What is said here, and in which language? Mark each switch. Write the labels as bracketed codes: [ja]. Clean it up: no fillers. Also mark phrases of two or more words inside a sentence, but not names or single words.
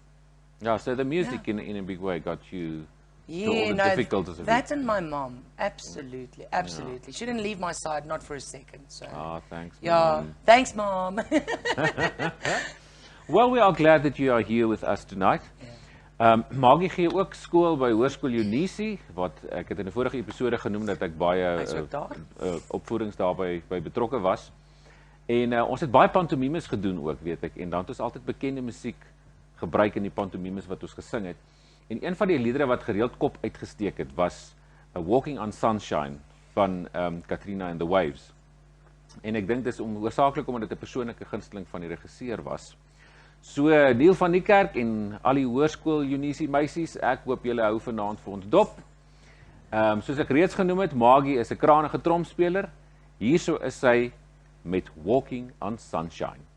[en] Yeah, so the music in a big way got you through all Yeah, the no, difficulties of that it. and my mom, absolutely, absolutely. She didn't leave my side, not for a second. So Ah, thanks. yeah, Mom. thanks, Mom. Well, we are glad that you are here with us tonight. [af] Maggie gee ook skool by Hoërskool Unisie, wat ek het in 'n vorige episode genoem dat ek baie Hy's ook daar. opvoedings daarby betrokke was. En ons het baie pantomimes gedoen ook, weet ek. En dan het ons altyd bekende musiek gebruik in die pantomimes wat ons gesing het. En een van die liedere wat gereeld kop uitgesteek het was Walking on Sunshine van Katrina and the Waves. En ek dink dis hoofsaaklik omdat dit 'n persoonlike gunsteling van die regisseur was. So Neil van die Kerk en al die Hoërskool Unisie meisies, ek hoop julle hou vanaand vir ons dop. Soos ek reeds genoem het, Maggie is 'n krangige tromspeler. Hierso is sy met Walking on Sunshine.